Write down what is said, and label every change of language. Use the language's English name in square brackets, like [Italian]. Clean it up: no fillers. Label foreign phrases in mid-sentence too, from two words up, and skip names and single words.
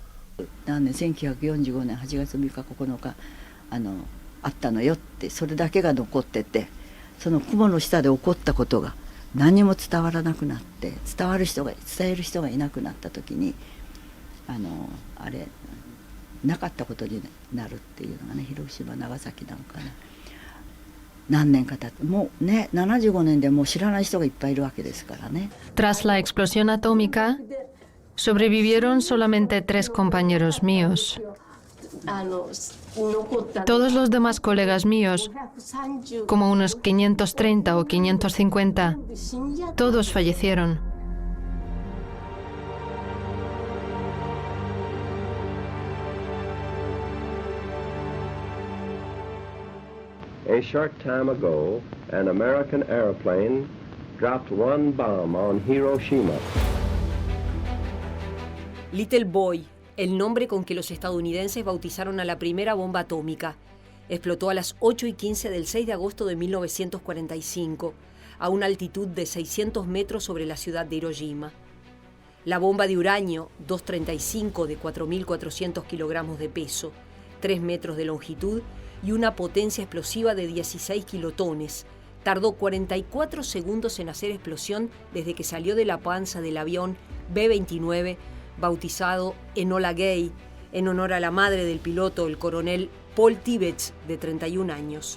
[Japanese] 1945年8月3日9日あったのよって、それだけが残ってて、その雲の下で起こったことが何も伝わらなくなって、伝える人がいなくなった時にあれなかったことになるっていうのがね、広島長崎なんかね、何年か経ってもうね、75年でもう知らない人がいっぱいいるわけですからね。 [Spanish] Tras la explosión atómica, sobrevivieron solamente 3 compañeros míos. Todos los demás colegas míos, como unos 530 o 550, todos fallecieron. [English] A short time ago, an American airplane dropped one bomb on Hiroshima. [Spanish] Little Boy, el nombre con que los estadounidenses bautizaron a la primera bomba atómica, explotó a las 8:15 del 6 de agosto de 1945, a una altitud de 600 metros sobre la ciudad de Hiroshima. La bomba de uranio 235 de 4.400 kilogramos de peso, 3 metros de longitud y una potencia explosiva de 16 kilotones, tardó 44 segundos en hacer explosión desde que salió de la panza del avión B-29, bautizado Enola Gay, en honor a la madre del piloto, el coronel Paul Tibbets, de 31 años.